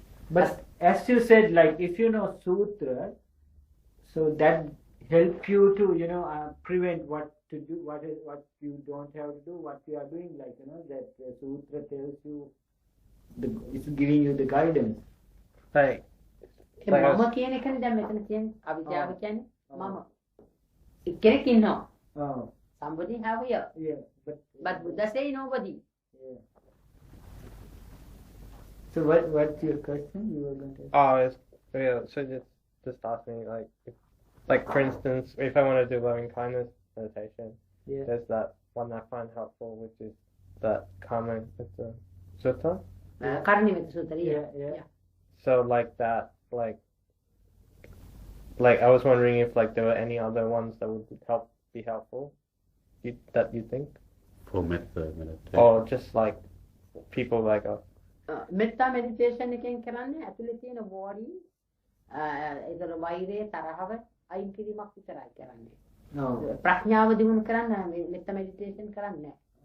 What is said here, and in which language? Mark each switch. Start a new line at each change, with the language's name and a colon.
English: But as you said, like if you know sutra, so that help you to prevent what to do, what you don't have to do, what you are doing. Like that sutra tells you, it's giving you the guidance. Like,
Sinhala: ඒ මම කියන එකනේ දැන් මෙතන කියන්නේ අවිද්‍යාව කියන්නේ මම. කෙනෙක් ඉන්නවා.
English: Oh, Somebody have here. yeah, But Buddha say nobody. yeah. So what's your question? You were going to. So just ask me like for instance, if I want to do loving kindness meditation, Yeah. there's that one I find helpful, which is that Karma Sutta.
Sinhala: කර්ණිමෙත සූත්‍රය.
English: Yeah. So like that, like I was wondering if like there were any other ones that would be helpful, that you think, for method meditation. or just like people like us.
Sinhala: මෙත්තා meditation එකෙන් කරන්නේ ඇතුලේ තියෙන worry ඒතර වෛරය තරහව අයින් කිරීමක් විතරයි කරන්නේ.
English: No.
Sinhala: ප්‍රඥාව දිනු කරන්න මෙත්තා මෙඩිටේෂන් කරන්නේ නැහැ.